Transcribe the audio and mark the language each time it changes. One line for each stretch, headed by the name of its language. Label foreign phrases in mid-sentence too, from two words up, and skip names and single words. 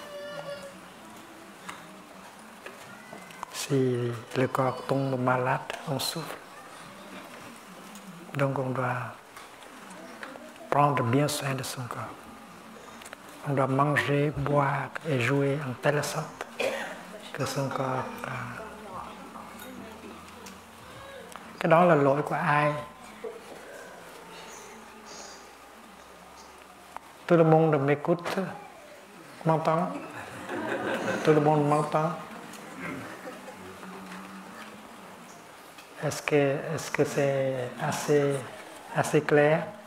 French: Si le corps tombe malade, on souffre. Donc on doit prendre bien soin de son corps. On doit manger, boire et jouer en telle sorte que son corps...
Vietnamese: Cái đó là lỗi của ai?
French: Tout le monde m'écoute, m'entend? Tout le monde m'entend? Est-ce que c'est assez clair?